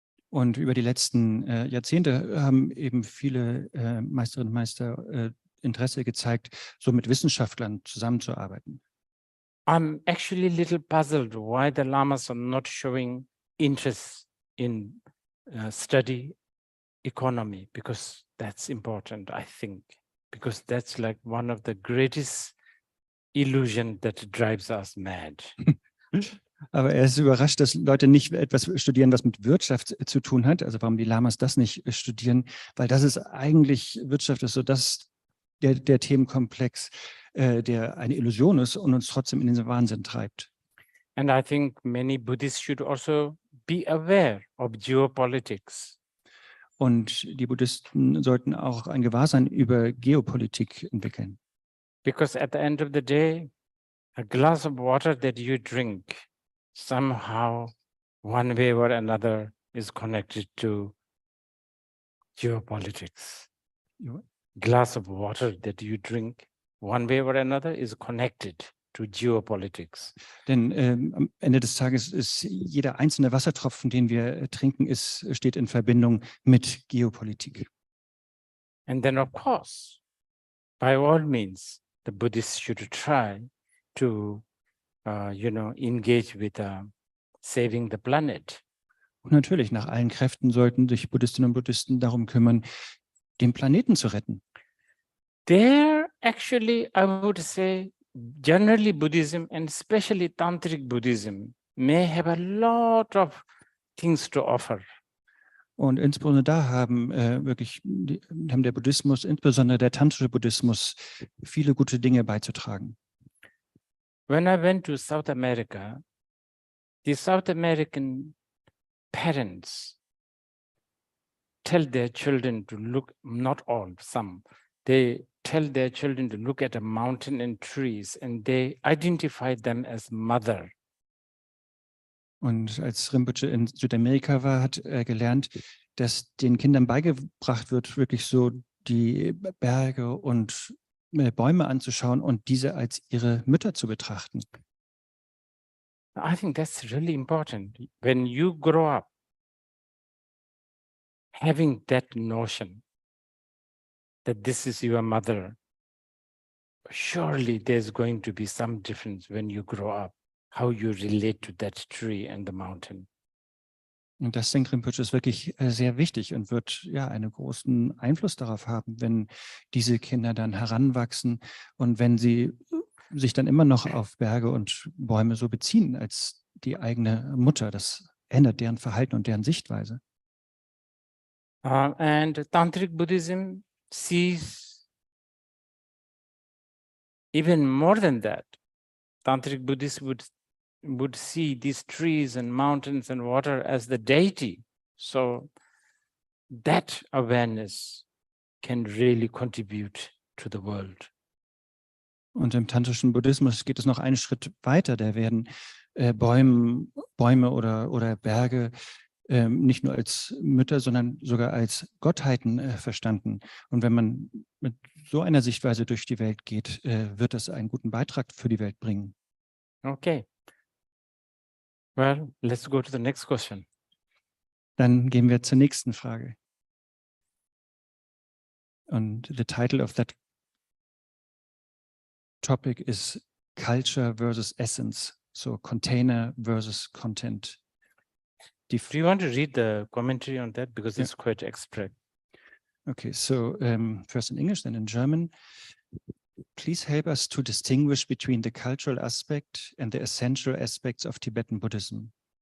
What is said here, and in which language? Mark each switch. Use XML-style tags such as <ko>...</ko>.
<de>Und über die letzten Jahrzehnte haben eben viele Meisterinnen und Meister Interesse gezeigt, so mit Wissenschaftlern zusammenzuarbeiten.</de> <en>I'm actually a little puzzled why the lamas are not showing interest in study economy, because that's important, I think, because that's like one of the greatest illusion that drives us mad.</en> <de>Aber er ist überrascht, dass Leute nicht etwas studieren, was mit Wirtschaft zu tun hat. Also warum die Lamas das nicht studieren, weil das ist eigentlich, Wirtschaft ist so der Themenkomplex, der eine Illusion ist und uns trotzdem in den Wahnsinn treibt.</de> <en>And I think many Buddhists should also be aware of geopolitics.</en> <de>Und die Buddhisten sollten auch ein Gewahrsein über Geopolitik entwickeln.</de> <en>Because at the end of the day, a glass of water that you drink somehow, one way or another, is connected to geopolitics. Glass of water that you drink, one way or another, is connected to geopolitics.</en> <de>Denn am Ende des Tages ist jeder einzelne Wassertropfen, den wir trinken, steht in Verbindung mit Geopolitik.</de> <en>And then, of course, by all means, the Buddhists should try to, engage with saving the planet.</en> <de>Und natürlich, nach allen Kräften sollten sich Buddhistinnen und Buddhisten darum kümmern, den Planeten zu retten.</de> <en>There, actually, I would say, generally Buddhism and especially Tantric Buddhism may have a lot of things to offer.</en> <de>Und insbesondere da haben der Buddhismus, insbesondere der tantrische Buddhismus, viele gute Dinge beizutragen.</de> <en>When I went to South America, the South American parents tell their children to look, not all, some, they tell their children to look at a mountain and trees, and they identify them as mother.</en> <de>Und als Rinpoche in Südamerika war, hat er gelernt, dass den Kindern beigebracht wird, wirklich so die Berge und Bäume anzuschauen und diese als ihre Mütter zu betrachten.</de> <en>I think that's really important. When you grow up having that notion that this is your mother, surely there's going to be some difference when you grow up, how you relate to that tree and the mountain.</en> <de>Und das, denkt Rinpoche, ist wirklich sehr wichtig und wird ja einen großen Einfluss darauf haben, wenn diese Kinder dann heranwachsen und wenn sie sich dann immer noch auf Berge und Bäume so beziehen als die eigene Mutter. Das ändert deren Verhalten und deren Sichtweise.</de> <en>And Tantric Buddhism sees even more than that. Tantric Buddhists would see these trees and mountains and water as the deity. So that awareness can really contribute to the world.</en> <de>Und im tantrischen Buddhismus geht es noch einen Schritt weiter. Da werden Bäume oder Berge nicht nur als Mütter, sondern sogar als Gottheiten verstanden. Und wenn man mit so einer Sichtweise durch die Welt geht, wird das einen guten Beitrag für die Welt bringen.</de> <en>Okay. Well, let's go to the next question.</en> <de>Dann gehen wir zur nächsten Frage. Und</de> <en>the title of that topic is Culture versus Essence. So Container versus Content. Do you want to read the commentary on that? Because it's quite abstract. Okay, so first in English, then in German. Please help us to distinguish between the cultural aspect and the essential aspects of Tibetan Buddhism.</en>